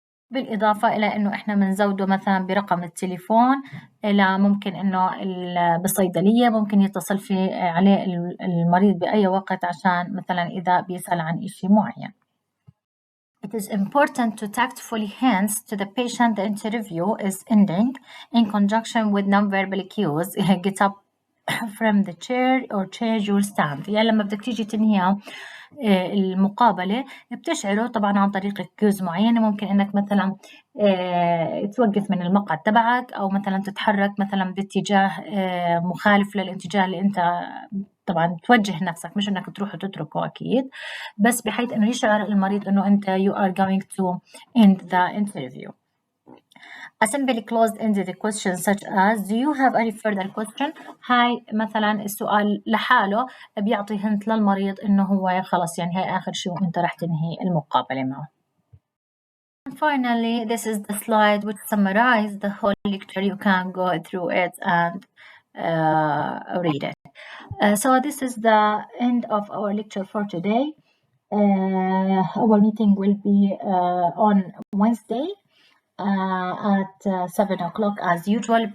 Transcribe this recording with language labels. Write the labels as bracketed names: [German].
[Arabic] بالإضافة إلى إنه إحنا بنزوده مثلا برقم التليفون، إلى ممكن إنه بالصيدلية ممكن يتصل في عليه المريض بأي وقت عشان مثلا إذا بيسأل عن إشي معين. [English] It is important to tactfully hands to the patient the interview is ending in conjunction with non-verbal cues. Get up from the chair or change your stand. [Arabic] يعني لما بدك تيجي تنهيها المقابلة بتشعره طبعا عن طريق كيوز معينة. ممكن إنك مثلا توقف من المقعد تبعك، أو مثلا تتحرك مثلا باتجاه مخالف للاتجاه اللي أنت طبعا توجه نفسك، مش إنك تروح وتتركه أكيد، بس بحيث إنه يشعر المريض إنه أنت [English] you are going to end the interview. A simple closed-ended question such as do you have any further question؟ [Arabic] هاي مثلا السؤال لحاله بيعطي هنت للمريض إنه هو خلص يعني هاي آخر شيء وأنت رح تنهي المقابلة معه. [English] And finally, this is the slide which summarizes the whole lecture. You can go through it and read it. So this is the end of our lecture for today. Our meeting will be on Wednesday at 7 o'clock as usual.